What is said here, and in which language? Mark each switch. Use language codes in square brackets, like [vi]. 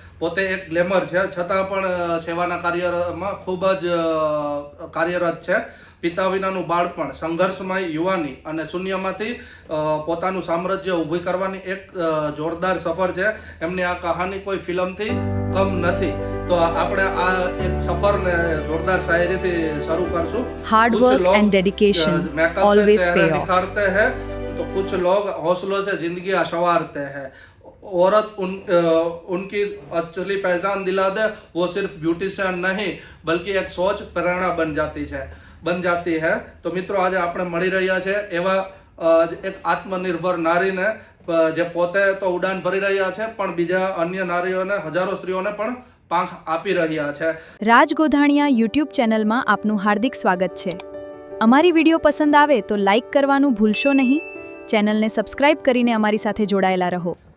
[gu] પોતે એક ગ્લેમર છે છતાં પણ સેવાના કાર્યમાં ખૂબ જ કાર્યરત છે. પિતા વિનાનું બાળપણ, સંઘર્ષમય યુવાની અને શૂન્યમાંથી પોતાનું સામ્રાજ્ય ઊભી કરવાની એક જોરદાર સફર છે. એમની આ કહાની કોઈ ફિલ્મથી કમ નથી. તો આપણે આ એક સફરને જોરદાર શાયરીથી શરૂ કરશું. [en] Hard work and dedication always pay off. [hi] निखारते हैं तो कुछ लोग हौसलों से जिंदगी संवारते हैं. औरत उनकी असली पहचान दिला दे वो सिर्फ ब्यूटिशियन नहीं बल्कि एक सोच प्रेरणा बन जाती है. [gu] તો મિત્રો આજે આપણે મળી રહ્યા છે એવા એક આત્મનિર્ભર નારીને જે પોતે તો ઉડાન ભરી રહ્યા છે પણ બીજા અન્ય નારીઓને, હજારો સ્ત્રીઓને પણ પાંખ આપી રહ્યા છે. રાજ ગોધાણીયા યુટ્યુબ ચેનલમાં આપનું હાર્દિક સ્વાગત છે. અમારી વિડીયો પસંદ આવે તો લાઈક કરવાનું ભૂલશો નહીં. ચેનલને સબસ્ક્રાઇબ કરીને અમારી સાથે જોડાયેલા રહો.